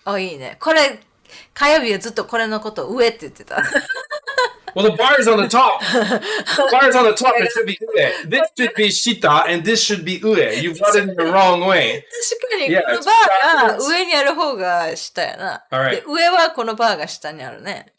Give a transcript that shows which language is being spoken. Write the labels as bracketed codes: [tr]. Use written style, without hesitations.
[ja] いいね。これ、火曜日はずっとこれのこと上って言ってた。 [en] Well, the bar is on the top. The bar is on the top. It should be ue. This should be shita, and this should be ue. You've got it in the wrong way. [ja] 確かに、 [en] Yeah, [ja] この [en] it's [ja] バーが [en] backwards. [ja] 上にある方が下やな。 [en] Alright. [ja] で、上はこのバーが下にあるね。